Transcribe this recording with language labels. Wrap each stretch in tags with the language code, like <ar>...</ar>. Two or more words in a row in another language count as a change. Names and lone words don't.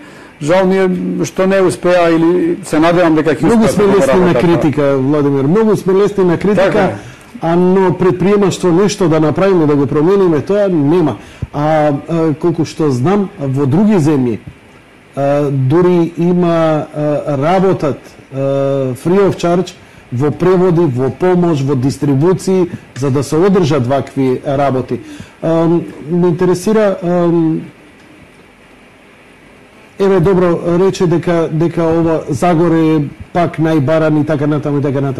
<mk>Жал ми е што не успеа или се надевам дека ќе успеат. Многу сме лесни на критика, Владимир, многу сме лесни на критика, но предприемаштво нешто да направиме, да го промениме, тоа нема. Колку што знам, во други земји, дури има работат</mk> <en>free of charge</en> <mk>во преводи, во помош, во дистрибуции, за да се одржат вакви работи. Ме интересира, еве добро рече дека ова Загор е пак најбаран и така натаму и така натаму.</mk>